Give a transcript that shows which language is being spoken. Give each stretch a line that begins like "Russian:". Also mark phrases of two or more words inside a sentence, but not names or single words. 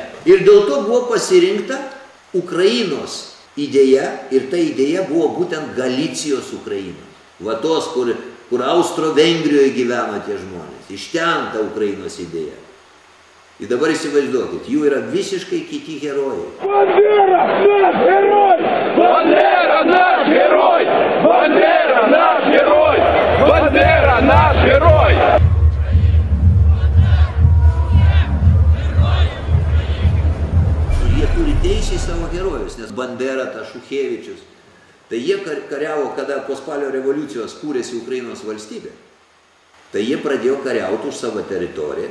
Lithuanian: Ir dėl to buvo pasirinkta Ukrainos idėja, ir ta idėja buvo būtent Galicijos Ukraina. Va tos, kur Austro-Vengrijoje gyveno tie žmonės. Iš ten ta Ukrainos idėja. Ir dabar įsivaizduokit, jų yra visiškai kiti herojai.
Ukrainian: Bandera nаш герой! Bandera nаш герой! Bandera nаш герой! Bandera nаш герой!
Lithuanian: Jie turi teisę į savo herojus, nes Bandera, Šuchevičius, tai jie kariavo, kada po spalio revoliucijos kūrėsi Ukrainos valstybė, tai jie pradėjo kariauti už savo teritoriją.